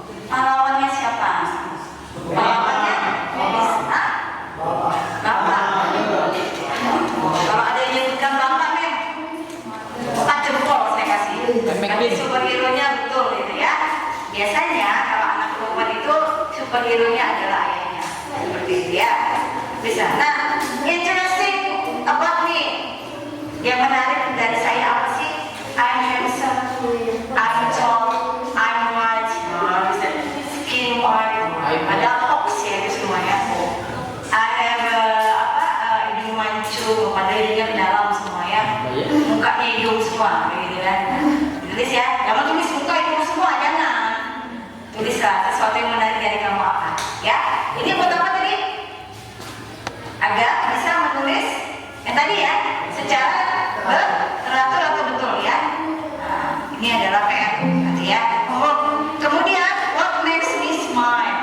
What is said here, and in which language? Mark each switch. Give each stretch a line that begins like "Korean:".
Indonesian: Pahlawannya siapa? Pahlawannya bisa. Bapak. Kalau ada yang nyebutkan bapak nih, 4 jempol saya kasih. Tapi superhero-nya betul gitu ya. Biasanya kalau anak perempuan itu superhero-nya adalah ayahnya. Seperti itu ya. Bisa.
English: Nah, interesting about me.
Indonesian: Yang menarik dari saya apa sih?
English: I'm handsome, I'm tall, I'm white, skin white,
Indonesian: ada hoax ya itu semuanya.
English: I have
Indonesian: hidung mancung, pada hidungnya dalam semuanya, mukanya hidung semua, gitu kan? Tulis ya, jangan tulis muka hidung semua, jangan. Tulislah sesuatu yang menarik dari kamu apa, ya? Ini buat apa tadi? Agar bisa menulis yang tadi ya, secara teratur atau betul ya. Nah, ini adalah PR nanti ya. Kemudian
English: what makes me smile?